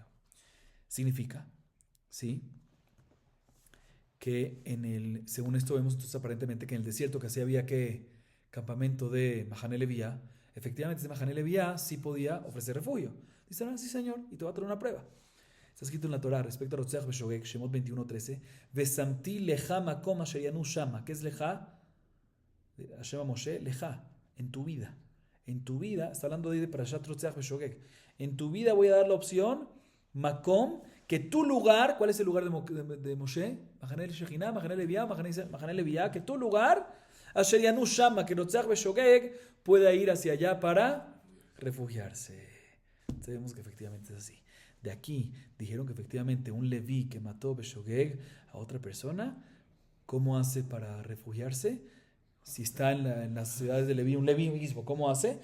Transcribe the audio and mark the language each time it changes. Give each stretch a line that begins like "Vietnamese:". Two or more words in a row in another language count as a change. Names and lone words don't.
Spanish: Significa, ¿sí?, que según esto vemos entonces aparentemente que en el desierto que así había que campamento de
Hebrew: מחנה לויה,
Spanish: efectivamente ese
Hebrew: מחנה לויה
Spanish: sí podía ofrecer refugio. Dice, sí señor, y te voy a traer una prueba. Está escrito en la Torah respecto a
Hebrew: רוצח בשוגג,
Spanish: Shemot 21:13,
Hebrew: ושמתי לך מקום אשר ינוס שמה.
Spanish: ¿Qué es leja? Hashem a Moshe, leja, en tu vida. En tu vida, está hablando de
Hebrew: פרשת רוצח בשוגג.
Spanish: En tu vida voy a dar la opción, makom, que tu lugar, ¿cuál es el lugar de Moshe?
Hebrew: מחנה שכינה, מחנה לויה, מחנה לויה,
Spanish: que tu lugar,
Hebrew: אשר ינוס שמה,
Spanish: que
Hebrew: רוצח בשוגג
Spanish: pueda ir hacia allá para refugiarse. Sabemos que efectivamente es así. De aquí dijeron que efectivamente un Leví que mató Beshogeg a otra persona, ¿cómo hace para refugiarse? Si está en las ciudades de Leví, un Leví mismo, ¿cómo hace?